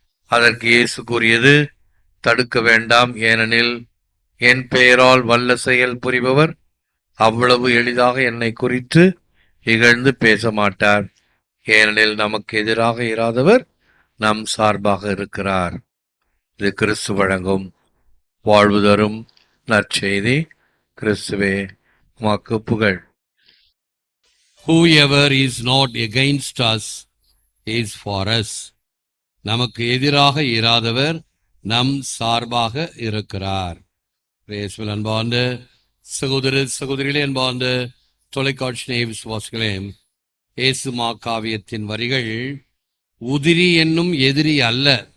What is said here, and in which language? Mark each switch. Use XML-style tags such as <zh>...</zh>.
<ta>அதற்கு இயேசு கூறியது, தடுக்க வேண்டாம், ஏனெனில் என் பெயரால் வல்ல செயல் புரிபவர் அவ்வளவு எளிதாக என்னை குறித்து இகழ்ந்து பேச மாட்டார். ஏனெனில் நமக்கு எதிராக இராதவர் நம் சார்பாக இருக்கிறார். இது கிறிஸ்து வழங்கும் வாழ்வு தரும் நற்செய்தி. கிறிஸ்துவே உமக்கு புகழ்.</ta> <en>Whoever is not against us is for us.</en> <ta>நமக்கு எதிராக இராதவர் நம் சார்பாக இருக்கிறார். பிரேஸ்வல் அன்பார்ந்த சகோதரிகளே, அன்பார்ந்த தொலைக்காட்சி நேய விசுவாசிகளே, இயேசு மாக்காவியத்தின் வரிகள் உதிரி என்னும் எதிரி அல்ல.</ta>